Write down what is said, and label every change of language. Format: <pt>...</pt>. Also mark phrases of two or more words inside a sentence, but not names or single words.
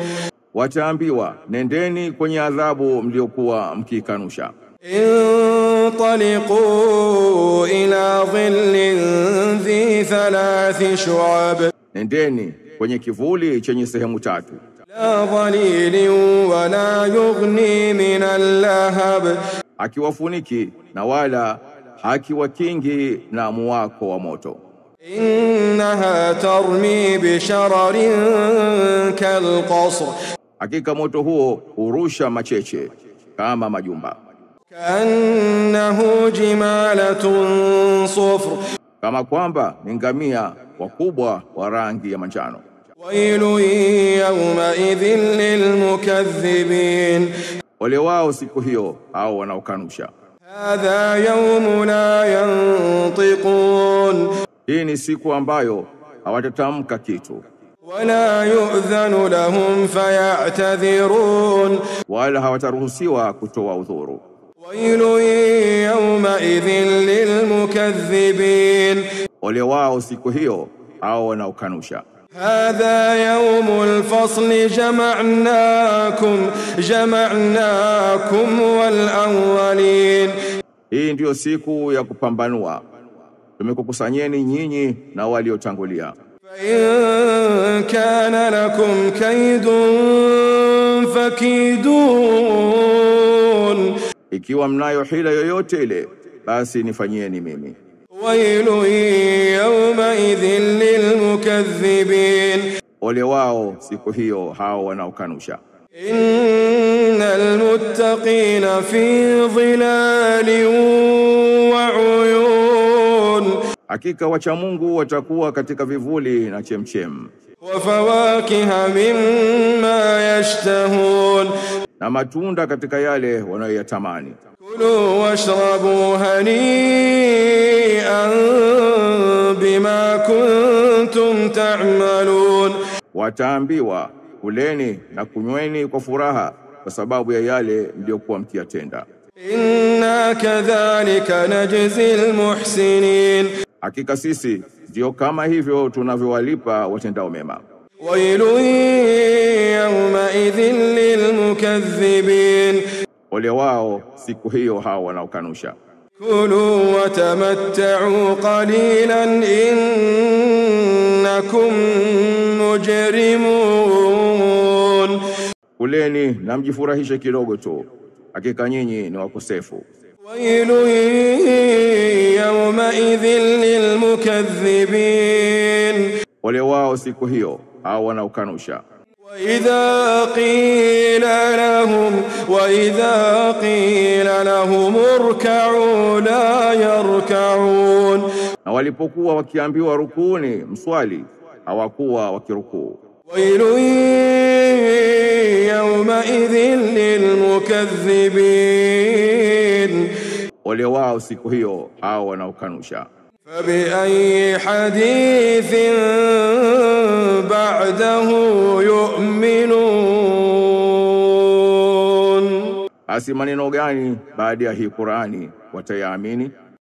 <sw>Wataambiwa, nendeni kwenye adhabu mliokuwa mkikanusha.</sw> <ar>انطلقوا إلى ظل ذي 3 شعب</ar> <sw>Nendeni kwenye kivuli chenye sehemu tatu,</sw> <ar>لا ظليل ولا يغني من اللهب</ar> <sw>akiwafuniki na wala hakiwakingi na muwako wa moto.</sw> <ar>إنها ترمي بشرر كالقصر</ar> <sw>Hakika moto huo hurusha macheche kama majumba,</sw> <ar>كأنه جمالة صفر</ar> <sw>kama kwamba ni ngamia wakubwa wa rangi ya manjano.</sw> <ar>ويل يومئذ للمكذبين</ar> <sw>Ole wao siku hiyo hao wanaokanusha.</sw> <ar>هذا يوم لا ينطقون</ar> <sw>Hii ni siku ambayo hawatatamka kitu,</sw> <ar>ولا يؤذن لهم فيعتذرون</ar> <sw>wala hawataruhusiwa kutoa udhuru.</sw> <ar>ويل يومئذ للمكذبين</ar> <sw>Ole wao siku hiyo hao wanaokanusha.</sw> <ar>هذا يوم الفصل جمعناكم والأولين</ar> <sw>Hii ndiyo siku ya kupambanua, tumekukusanyeni nyinyi na waliotangulia.</sw> <ar>فإن كان لكم كيد فكيدون,</ar> <sw>Ikiwa mnayo hila yoyote ile, basi nifanyieni mimi.</sw> <ar>ويل يومئذ للمكذبين,</ar> <sw>Ole wao siku hiyo hao wanaokanusha.</sw> <ar>إن المتقين في ظلال وعيون,</ar> <sw>Hakika wacha Mungu watakuwa katika vivuli na chemchem,</sw> <ar>وفواكه مما يشتهون,</ar> <sw>na matunda katika yale wanayoyatamani.</sw> <ar>كلوا واشربوا هنيئا بما كنتم تعملون,</ar> <sw>Wataambiwa, kuleni na kunyweni kwa furaha kwa sababu ya yale mliokuwa mkiyatenda.</sw> <ar>إنا كذلك نجزي المحسنين,</ar> <sw>Hakika sisi ndio kama hivyo tunavyowalipa watendao mema.</sw> <ar>ويل يومئذ للمكذبين,</ar> <sw>Ole wao siku hiyo hao wanaokanusha.</sw> <ar>كلوا وتمتعوا قليلا إنكم مجرمون,</ar> <sw>Kuleni na mjifurahishe kidogo tu, hakika nyinyi ni wakosefu.</sw> <ar>ويل يومئذ للمكذبين,</ar> <sw>Ole wao siku hiyo hao wanaokanusha.</sw> <ar>وإذا قيل لهم اركعوا لا يركعون,</ar> <sw>Na walipokuwa wakiambiwa rukuni, mswali, hawakuwa wakirukuu.</sw> <ar>ويل يومئذ للمكذبين,</ar> <sw>Ole wao siku hiyo hao wanaokanusha.</sw> <ar>فبأي حديث بعده يؤمنون,</ar> <sw>Basi maneno gani baada ya hii Qur'ani watayaamini?</sw>